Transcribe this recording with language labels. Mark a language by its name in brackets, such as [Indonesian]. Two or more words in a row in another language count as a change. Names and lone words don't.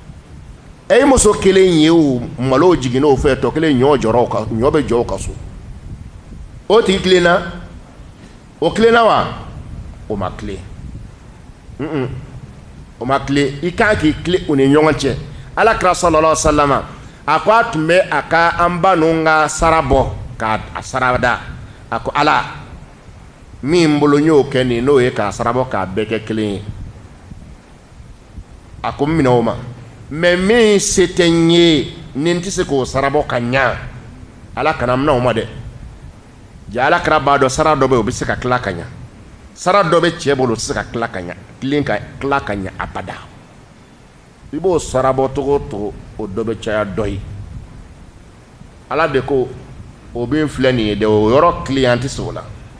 [Bambara] e ye muso kelen ye o malo jiginn'o fɛ tɔ kelen ɲɔ jɔra ɲɔ bɛ jɔ o ka so o tigi tilenna o tilenna wa o ma tilen o ma tilen i kan k'i tilen u ni ɲɔgɔn cɛ Alakira [Arabic] صلى الله عليه وسلم [Bambara] a ko a tun bɛ a ka an ba ninnu ka sara bɔ k'a sarada a ko Ala min bolo n y'o kɛ nin n'o ye k'a sara bɔ k'a bɛɛ kɛ kelen ye a ko n minɛ o ma mais min se tɛ n ye ni n tɛ se k'o sara bɔ ka ɲa Ala kana minɛ o ma dɛ ja Alakira b'a dɔn sara dɔ bɛ o bɛ se ka tila ka ɲa sara dɔ bɛ cɛ bolo o tɛ se ka tila ka ɲa tilen ka tila ka ɲa abada i b'o sara bɔ togo togo o dɔ bɛ caya dɔ ye Ala de ko o bɛ filɛ nin ye dɛ o yɔrɔ tilen an tɛ se o la